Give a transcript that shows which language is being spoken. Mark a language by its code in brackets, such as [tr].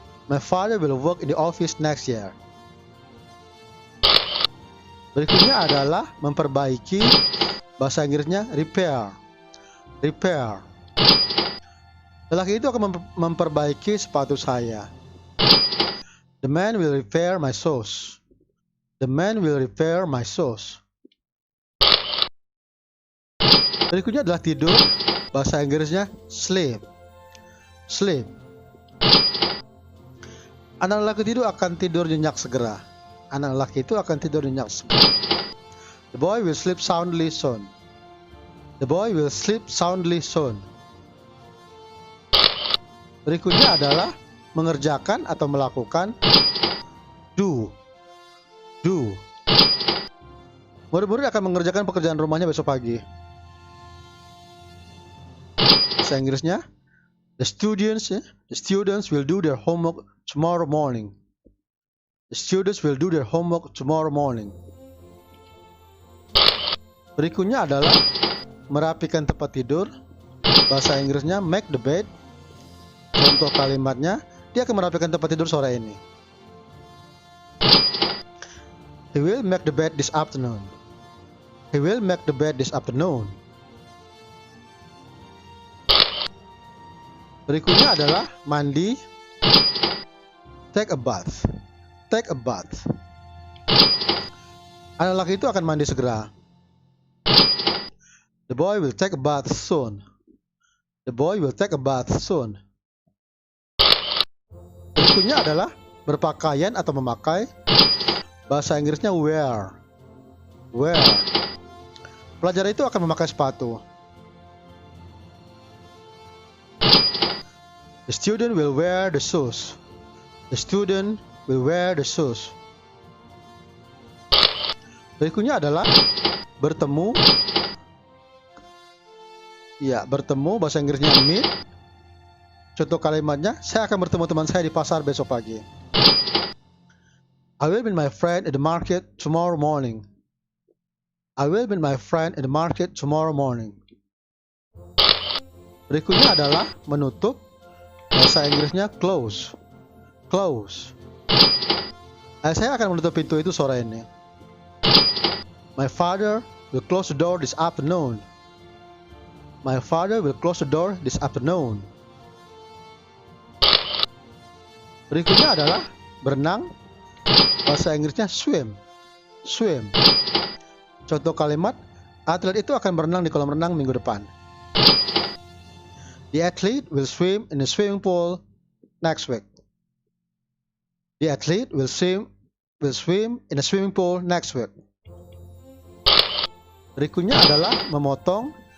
[en] My father will work in the office next year. [id] Berikutnya adalah memperbaiki. Bahasa Inggrisnya repair. Repair. Lelaki itu akan memperbaiki sepatu saya. [en] The man will repair my shoes. The man will repair my shoes. [id] Berikutnya adalah tidur. Bahasa Inggrisnya sleep. [en] Sleep. [id] Anak lelaki itu akan tidur nyenyak segera. Anak lelaki itu akan tidur nyenyak segera. [en] The boy will sleep soundly soon. The boy will sleep soundly soon. [id] Berikutnya adalah mengerjakan atau melakukan. Do. Do. Murid-murid akan mengerjakan pekerjaan rumahnya besok pagi. Bahasa Inggrisnya, [en] the students will do their homework tomorrow morning. The students will do their homework tomorrow morning. [id] Berikutnya adalah merapikan tempat tidur. Bahasa Inggrisnya [en] make the bed. [id] Contoh kalimatnya, dia akan merapikan tempat tidur sore ini. [en] He will make the bed this afternoon. He will make the bed this afternoon. [id] Berikutnya adalah mandi. [en] Take a bath. Take a bath. [id] Anak laki itu akan mandi segera. [en] The boy will take a bath soon. The boy will take a bath soon. [id] Berikutnya adalah berpakaian atau memakai. Bahasa Inggrisnya wear. Wear. Pelajar itu akan memakai sepatu. [en] The student will wear the shoes. The student will wear the shoes. [id] Berikutnya adalah bertemu. Ya, bertemu bahasa Inggrisnya meet. Contoh kalimatnya, saya akan bertemu teman saya di pasar besok pagi. [en] I will meet my friend at the market tomorrow morning. I will meet my friend at the market tomorrow morning. [id] Berikutnya adalah menutup. Bahasa Inggrisnya close. Close. Saya akan menutup pintu itu sore ini. [en] My father will close the door this afternoon. My father will close the door this afternoon. [id] Berikutnya adalah berenang. Bahasa Inggrisnya swim. Swim. Contoh kalimat, atlet itu akan berenang di kolam renang minggu depan. [en] The athlete will swim in the swimming pool next week. The athlete will swim in the swimming pool next week. [id] Berikutnya adalah memotong.